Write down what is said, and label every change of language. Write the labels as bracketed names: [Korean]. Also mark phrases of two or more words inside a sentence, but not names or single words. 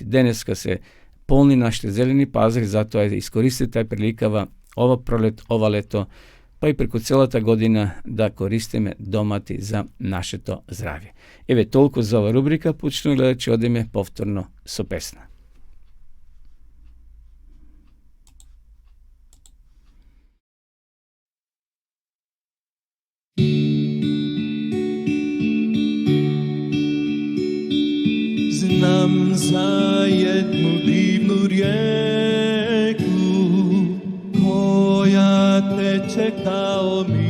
[Macedonian] Денеска се полни нашите зелени пазари, затоа искористите тај приликава ова пролет, ова лето, па и преку целата година да користиме домати за нашето здравје. Еве толку за ова рубрика, почнуваме гледачи, одиме повторно со песна. [Serbian] Znam za jednu divnu rijeku koja teče kao